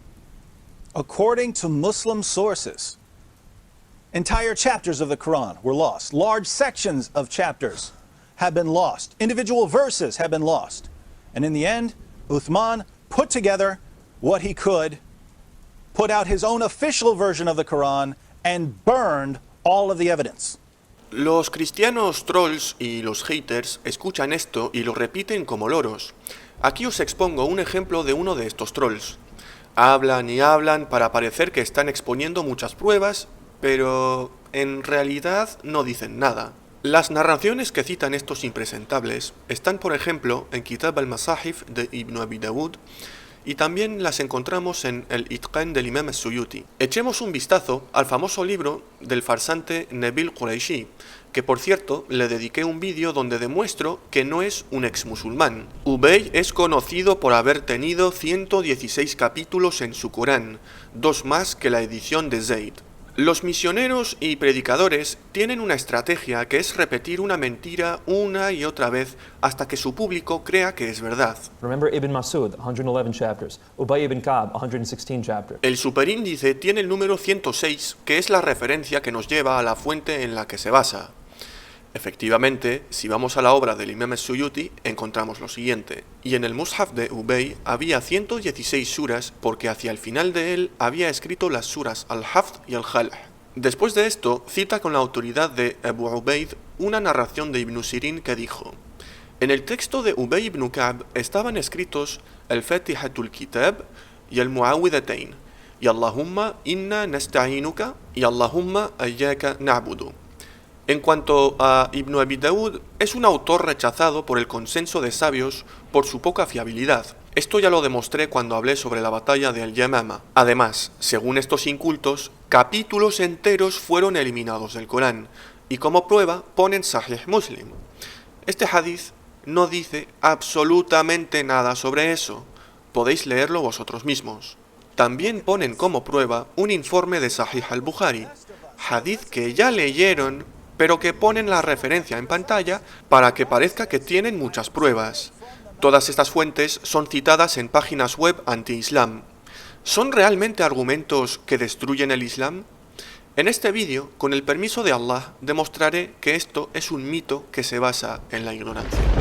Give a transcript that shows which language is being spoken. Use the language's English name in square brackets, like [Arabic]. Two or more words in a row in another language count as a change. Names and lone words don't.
[English] According to Muslim sources, entire chapters of the Quran were lost. Large sections of chapters have been lost. Individual verses have been lost. And in the end, Uthman put together what he could, put out his own official version of the Quran, and burned all of the evidence. [Spanish] Los cristianos trolls y los haters escuchan esto y lo repiten como loros. Aquí os expongo un ejemplo de uno de estos trolls. Hablan y hablan para parecer que están exponiendo muchas pruebas, pero en realidad no dicen nada. Las narraciones que citan estos impresentables están, por ejemplo, en Kitab al-Masahif de Ibn Abi Dawud, y también las encontramos en el Itqan del Imam al-Suyuti. Echemos un vistazo al famoso libro del farsante Nabil Quraishi, que por cierto le dediqué un vídeo donde demuestro que no es un ex musulmán. Ubay es conocido por haber tenido 116 capítulos en su Corán, 2 más que la edición de Zayd. Los misioneros y predicadores tienen una estrategia que es repetir una mentira una y otra vez hasta que su público crea que es verdad. [English] Remember Ibn Mas'ud, 111 chapters. Ubay ibn Ka'b, 116 chapters. [Spanish] El superíndice tiene el número 106, que es la referencia que nos lleva a la fuente en la que se basa. Efectivamente, si vamos a la obra del Imam al-Suyuti, encontramos lo siguiente. Y en el Mushaf de Ubay había 116 suras porque hacia el final de él había escrito las suras al-Hafd y al-Khalh. Después de esto, cita con la autoridad de Abu Ubaid una narración de Ibn Sirin que dijo: en el texto de Ubay ibn Ka'b estaban escritos el Fatihatul Kitab y el Mu'awwidhatayn, y [Arabic] اللهم إنا نستعينك [Spanish] y [Arabic] اللهم إياك نعبد. [Spanish] En cuanto a Ibn Abi Dawud, es un autor rechazado por el consenso de sabios por su poca fiabilidad. Esto ya lo demostré cuando hablé sobre la batalla de Al-Yamama. Además, según estos incultos, capítulos enteros fueron eliminados del Corán, y como prueba ponen Sahih Muslim. Este hadith no dice absolutamente nada sobre eso. Podéis leerlo vosotros mismos. También ponen como prueba un informe de Sahih al-Bukhari, hadith que ya leyeron, pero que ponen la referencia en pantalla para que parezca que tienen muchas pruebas. Todas estas fuentes son citadas en páginas web anti-islam. ¿Son realmente argumentos que destruyen el Islam? En este vídeo, con el permiso de Allah, demostraré que esto es un mito que se basa en la ignorancia.